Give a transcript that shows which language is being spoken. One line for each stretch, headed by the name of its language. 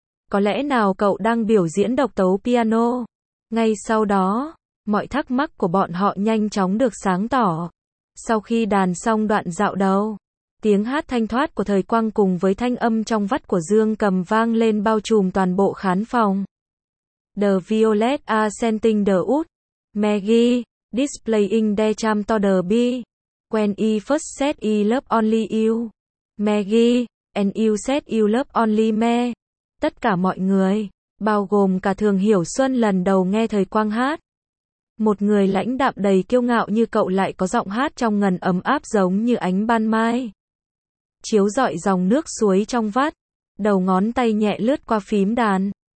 Vietnamese: Có lẽ nào cậu đang biểu diễn độc tấu piano? Ngay sau đó, mọi thắc mắc của bọn họ nhanh chóng được sáng tỏ. Sau khi đàn xong đoạn dạo đầu, tiếng hát thanh thoát của Thời Quang cùng với thanh âm trong vắt của Dương Cầm vang lên bao trùm toàn bộ khán phòng.
English: The Violet are scenting the wood. Maggie, displaying the charm to the bee. When I first said I love only you, Maggie, and you said you love only me.
Vietnamese: Tất cả mọi người, bao gồm cả Thường Hiểu Xuân lần đầu nghe Thời Quang hát. Một người lãnh đạm đầy kiêu ngạo như cậu lại có giọng hát trong ngần ấm áp giống như ánh ban mai. Chiếu rọi dòng nước suối trong vắt, đầu ngón tay nhẹ lướt qua phím đàn.